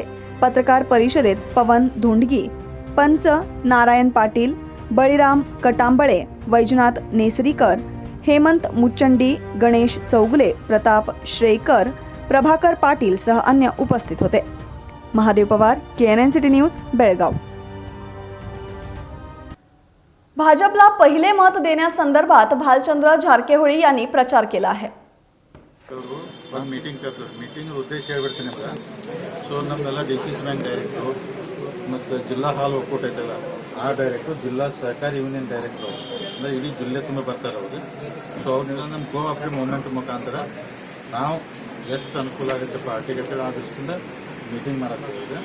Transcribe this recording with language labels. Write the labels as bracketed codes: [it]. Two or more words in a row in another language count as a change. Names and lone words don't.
[mr] पत्रकार परिषदेत पवन धोंडगी, पंच नारायण पाटील, बळीराम कटांबळे, वैजनाथ नेसरीकर, हेमंत मुच्चंडी, गणेश चौगुले, प्रताप श्रेयकर, प्रभाकर पाटील सह अन्य उपस्थित होते. महादेव पवार, KNN न्यूज, बेळगाव. भाजपला पहिले मत देण्यासंदर्भात भालचंद्र झारकेहोळी यांनी प्रचार केला आहे. [kn] ಒಂದು ಮೀಟಿಂಗ್ ಕರೆದ್ರು. ಮೀಟಿಂಗ್ ಉದ್ದೇಶ ಹೇಳ್ಬಿಡ್ತೀನಿ ಅಂದ್ರೆ ಸೊ ನಮ್ಮೆಲ್ಲ [en] DCC bank directors [kn] ಮತ್ತು ಜಿಲ್ಲಾ ಹಾಲು ಒಕ್ಕೂಟ ಐತಲ್ಲ ಆ ಡೈರೆಕ್ಟ್ರು, ಜಿಲ್ಲಾ ಸಹಕಾರಿ [en] union directors [kn] ಅಂದರೆ ಇಡೀ ಜಿಲ್ಲೆ ತುಂಬ ಬರ್ತಾರೆ ಅವರು. ಸೊ ಅವನ್ನೆಲ್ಲ ನಮ್ಮ [en] cooperative movement [kn] ಮುಖಾಂತರ ನಾವು ಎಷ್ಟು ಅನುಕೂಲ ಆಗುತ್ತೆ ಪಾರ್ಟಿಗೆ ಅಂತೇಳಿ ಆ ದೃಷ್ಟಿಯಿಂದ ಮೀಟಿಂಗ್ ಮಾಡೋಕ್ಕಾಗಿದೆ.